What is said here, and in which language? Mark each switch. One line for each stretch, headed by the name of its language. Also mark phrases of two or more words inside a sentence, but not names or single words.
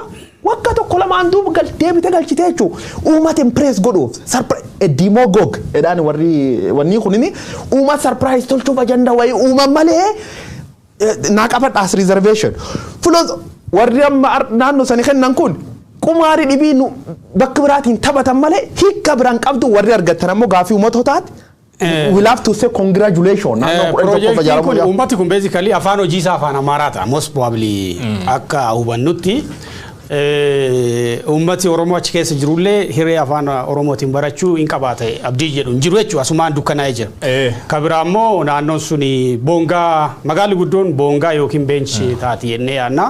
Oromo: Waggaa tokko lamaan duuba deebite galchite jechuun uummata impress godhuuf demagogue edhaan wanni kunini uummata surprise tolchuuf ajanda wayii uuman malee naa qabadhaas reservation. Warri amma naannoo sanii kennan kun kumaari dhibiin bakka biraatiin taphatan malee hiika biraan qabdu warri argattan ammoo gaafii uummatotaati.
English: We'll have to say congratulations.
Oromo: Project kun uummati kun basically afaan hojii isaa afaan Amaaraata
English: most probably
Oromo: akka hubannutti uummati Oromoo achi keessa jirullee hiree afaan Oromootiin barachuu hin qabaate abdii jedhu hin jiru jechuudha asumaan dukkanaa'ee jira. Kabira ammoo naannoon suni boongaa magaalli guddoon boongaa yookiin beenchi taati jennee yaadna.